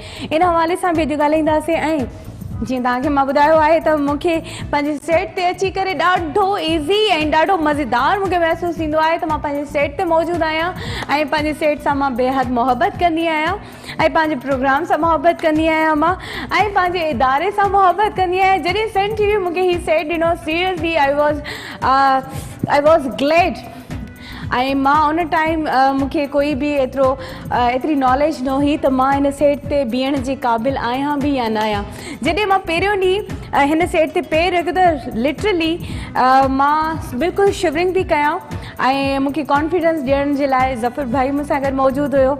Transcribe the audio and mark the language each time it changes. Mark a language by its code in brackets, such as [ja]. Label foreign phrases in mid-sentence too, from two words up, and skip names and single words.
[sd] इन हवाले सां बि अॼु ॻाल्हाईंदासीं। ऐं जीअं तव्हांखे मां ॿुधायो आहे त मूंखे पंहिंजे सेट ते अची करे ॾाढो ईज़ी ऐं ॾाढो मज़ेदार मूंखे महसूसु थींदो आहे त मां पंहिंजे सेट ते मौजूदु आहियां ऐं पंहिंजे सेट सां मां बेहद मोहबत कंदी आहियां ऐं पंहिंजे प्रोग्राम सां मोहबत कंदी आहियां मां ऐं पंहिंजे इदारे सां मोहबत कंदी आहियां। जॾहिं सन टीवी मूंखे हीउ सेट ॾिनो, [en] seriously I was glad. [sd] ऐं मां उन टाइम मूंखे कोई बि एतिरी नॉलेज न हुई त मां हिन सेट ते बीहण जे क़ाबिल आहियां बि या न आहियां। जॾहिं मां पहिरियों ॾींहुं हिन सेट ते पेर रखियो त लिटरली मां बिल्कुलु शिवरिंग थी कयां ऐं मूंखे कॉन्फिडेंस ॾियण जे लाइ ज़फ़र भाई मूंसां गॾु मौजूदु हुयो।